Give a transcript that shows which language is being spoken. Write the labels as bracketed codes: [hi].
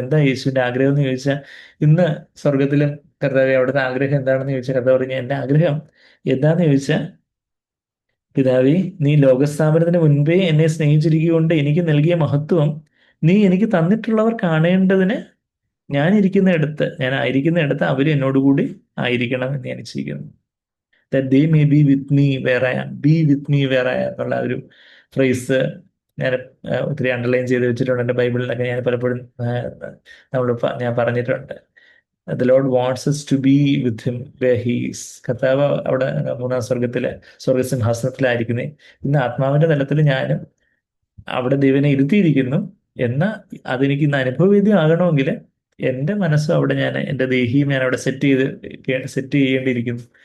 [ml] എന്താ യേശുവിന്റെ ആഗ്രഹം എന്ന് ചോദിച്ചാൽ, ഇന്ന് സ്വർഗത്തിലും കർത്താവ് അവിടുത്തെ ആഗ്രഹം എന്താണെന്ന് ചോദിച്ചാൽ കർത്താവ് പറഞ്ഞു, എൻ്റെ ആഗ്രഹം എന്താന്ന് ചോദിച്ചാൽ, പിതാവേ, നീ ലോകസ്ഥാപനത്തിന് മുൻപേ എന്നെ സ്നേഹിച്ചിരിക്കൊണ്ട് എനിക്ക് നൽകിയ മഹത്വം നീ എനിക്ക് തന്നിട്ടുള്ളവർ കാണേണ്ടതിന് ഞാൻ ആയിരിക്കുന്ന ഇടത്ത് അവർ എന്നോടുകൂടി ആയിരിക്കണം എന്ന് ഞാൻ ഇച്ഛിക്കുന്നു. [en] That they may be with me where I am. Be with me where I am [ml] എന്നുള്ള ഒരു ഫ്രേസ് ഞാൻ ഒത്തിരി അണ്ടർലൈൻ ചെയ്ത് വെച്ചിട്ടുണ്ട്. എൻ്റെ ബൈബിളിലൊക്കെ ഞാൻ പലപ്പോഴും ഞാൻ പറഞ്ഞിട്ടുണ്ട്. [en] The Lord wants us to be with him where he is. [ml] കർത്താവ് അവിടെ 3-ാം സ്വർഗസിംഹാസനത്തിലായിരിക്കുന്നേ. ഇന്ന് ആത്മാവിന്റെ തലത്തിൽ ഞാനും അവിടെ ദൈവനെ ഇരുത്തിയിരിക്കുന്നു. എന്നാൽ അതെനിക്ക് ഇന്ന് അനുഭവവേദ്യം ആകണമെങ്കിൽ എൻ്റെ മനസ്സും അവിടെ ഞാൻ എൻ്റെ ദേഹിയും ഞാൻ അവിടെ സെറ്റ് ചെയ്യേണ്ടിയിരിക്കുന്നു.